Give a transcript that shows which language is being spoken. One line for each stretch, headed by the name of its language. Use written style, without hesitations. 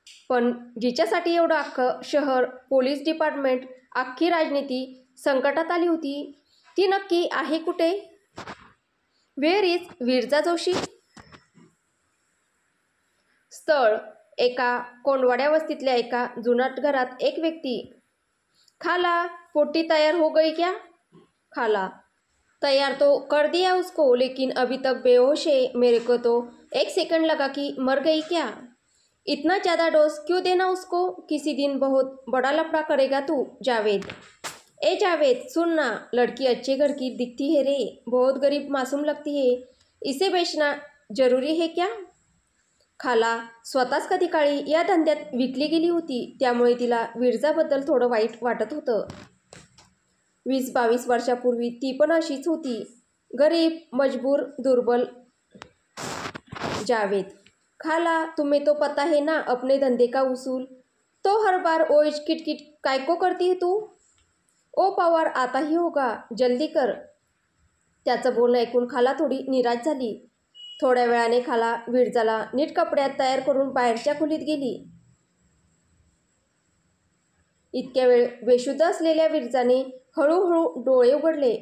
Marathi: पण जिच्यासाठी एवढं अख्खं शहर, पोलीस डिपार्टमेंट, अख्खी राजनीती संकटात आली होती, ती नक्की आहे कुठे?
English: Where is Virja Joshi?
Marathi: स्थळ, एका कोंडवाड्या वस्तीतल्या एका जुनाट घरात एक व्यक्ती.
Hindi: खाला, पोटी तैयार हो गई क्या? खाला, तैयार तो कर दिया उसको, लेकिन अभी तक बेहोश है. मेरे को तो 1 सेकंड लगा कि मर गई क्या. इतना ज़्यादा डोज क्यों देना उसको? किसी दिन बहुत बड़ा लफड़ा करेगा तू जावेद. ए जावेद सुन ना, लड़की अच्छे घर की दिखती है रे, बहुत गरीब मासूम लगती है, इसे बेचना जरूरी है क्या?
Marathi: खाला स्वतःच कधी काळी या धंद्यात विकली गेली होती, त्यामुळे तिला विरजाबद्दल थोडं वाईट वाटत होतं. 20-22 वर्षापूर्वी ती पण अशीच होती, गरीब, मजबूर, दुर्बल.
Hindi: जावेद: खाला तुम्हें तो पता है ना अपने धंधे का उसूल, तो हर बार ओइज किटकिट काय को करती है तू? ओ पवार आता ही होगा, जल्दी कर.
Marathi: त्याचं बोलणं ऐकून खाला थोडी निराश झाली. थोड्या वेळाने खाला विरजाला नीट कपड्यात तयार करून बाहेरच्या खोलीत गेली. इतक्या वेळ बेशुद्ध असलेल्या विरजाने हळूहळू डोळे उघडले.